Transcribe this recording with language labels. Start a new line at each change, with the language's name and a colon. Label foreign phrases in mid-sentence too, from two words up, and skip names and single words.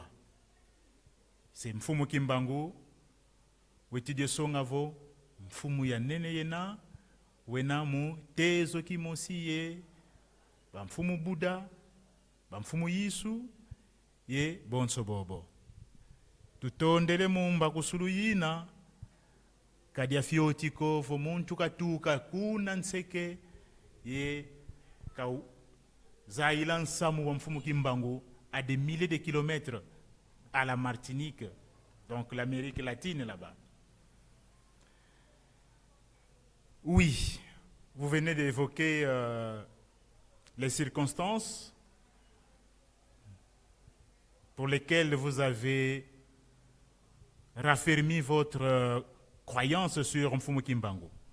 Kongo: C'est Mfumu Kimbangu, wetidye songavo, Mfumu ya nene yena, wenamu tezo kimosiye, ba Mfumu Buddha, ba Mfumu Yisu, ye bonso bobo. Tutondele mumba kusulu yina, kadia fiotiko, fo muntu katuka kuna nseke, ye kau Zaïlan Samou wa Mfumu Kimbangu
French: à des milliers de kilomètres à la Martinique, donc l'Amérique latine là-bas. Oui, vous venez d'évoquer les circonstances pour lesquelles vous avez raffermi votre croyance sur Mfumu Kimbangu.